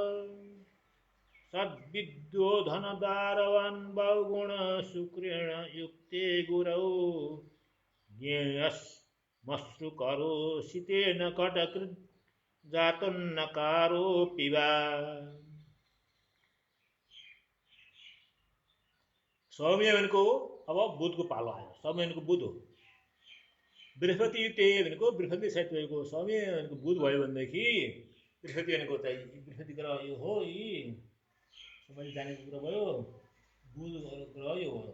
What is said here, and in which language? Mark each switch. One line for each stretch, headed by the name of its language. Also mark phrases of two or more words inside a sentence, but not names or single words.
Sanskrit: सद्विद्यो धनदारवान् बहुगुण शुक्रेण युक्ते गुरौ ज्ञेयमश्रुकरो सितेन कटकृत जातोन्नकारो पिबा।
Nepali: सौम्य भनेको अब बुधको पालो आयो। सौम्य भनेको बुध हो।
Sanskrit: बृहस्पति युते
Nepali: भनेको बृहस्पति सहित भएको सौम्य भनेको बुध भयो भनेदेखि बृहस्पति भनेको चाहिँ बृहस्पति ग्रह यो हो, यी सबैले जानेको कुरा भयो। बुध ग्रह यो हो।